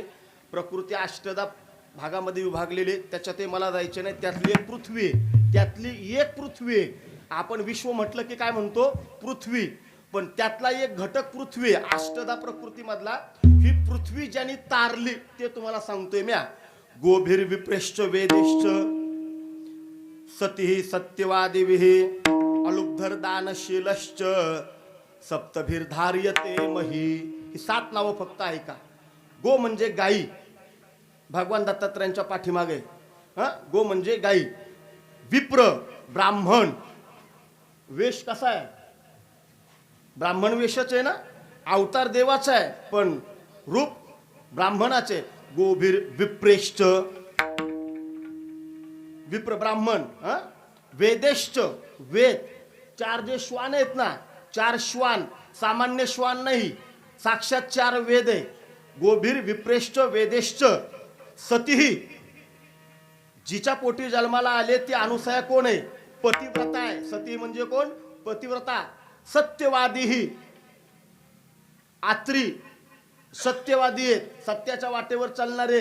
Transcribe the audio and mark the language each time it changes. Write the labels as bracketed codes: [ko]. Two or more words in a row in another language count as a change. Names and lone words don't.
[mr] प्रकृती 8 भागामध्ये विभागलेली, त्याच्यात मला जायचे नाही. त्यातली एक पृथ्वी, त्यातली एक पृथ्वी. आपण विश्व म्हटलं की काय म्हणतो, पृथ्वी, पण त्यातला एक घटक पृथ्वी 8 प्रकृतीमधला. ही पृथ्वी ज्यांनी तारली ते तुम्हाला सांगतोय म्या. [sa] गोभीर विप्रेश्च वेदिश्च सती सत्यवादिभिः अलुब्धर दानशीलश्च सप्तभीर धार्यते मही. [mr] ही 7 नावं फक्त ऐका. गो म्हणजे गाई, भगवान दत्तात्रयांच्या पाठीमागे. गो म्हणजे गाई. विप्र ब्राह्मण, वेश कसा आहे, ब्राह्मण वेशच आहे ना, अवतार देवाचा आहे पण रूप ब्राह्मणाचे. [sa] गोभीर विप्रेश्च, [mr] विप्र ब्राह्मण. वेदेश्च, वेद, 4 जे श्वान आहेत ना, 4 श्वान, सामान्य श्वान नाही, साक्षात 4 वेद आहे. [sa] गोभीर विप्रेश्च वेदेश्च सतीही, [mr] जिच्या पोटी जन्माला आले ती अनुसया कोण आहे, पतिव्रता आहे. सती म्हणजे कोण, पतिव्रता. सत्यवादीही, आत्री सत्यवादी आहेत, सत्याच्या वाटेवर चालणारे.